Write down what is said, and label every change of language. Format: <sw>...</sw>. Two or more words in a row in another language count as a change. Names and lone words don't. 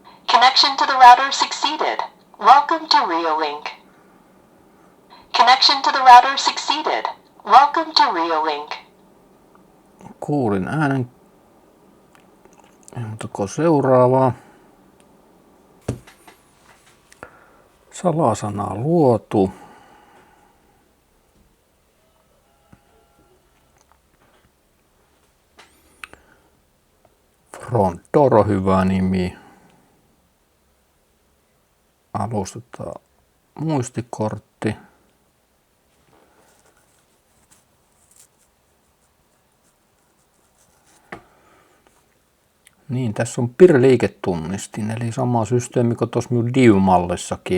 <en>Connection to the router succeeded. Welcome to Reolink. Connection to the router succeeded. Welcome to Reolink.</en> <fi>Kuulin äänen. Mutta seuraavaa. Salasanaa luotu.</fi> <en>Front door</en> <fi>on hyvä nimi. Alustetaan muistikortti. Niin, tässä on PIR-liiketunnistin, eli sama systeemi kuin tuossa minun DIV-mallissakin.</fi>